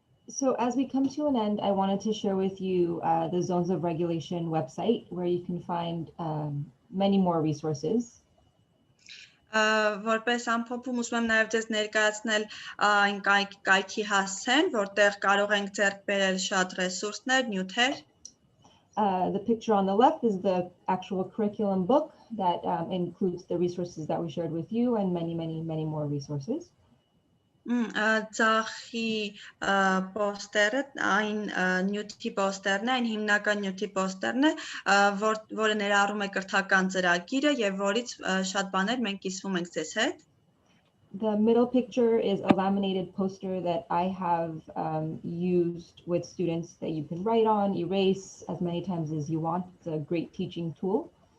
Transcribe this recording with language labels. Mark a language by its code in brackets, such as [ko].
[en] So as we come to an end, I wanted to share with you the Zones of Regulation website, where you can find many more resources. [hy] Որպես ամփոփում ուզում եմ նաև ձեզ ներկայացնել այն կայքի հասցեն, որտեղ կարող ենք ձեռք բերել շատ ռեսուրսներ, նյութեր. [en] The picture on the left is the actual curriculum book that includes the resources that we shared with you and many more resources. [hy] Ձախի պոստերը, այն նյութի պոստերն է, այն հիմնական նյութի պոստերն է, որը ներառում է կրթական ծրագիրը եւ որից շատ բաներ մենք կիսվում ենք ձեզ հետ. [en] The middle picture is a laminated poster that I have used with students that you can write on, erase as many times as you want. It's a great teaching tool.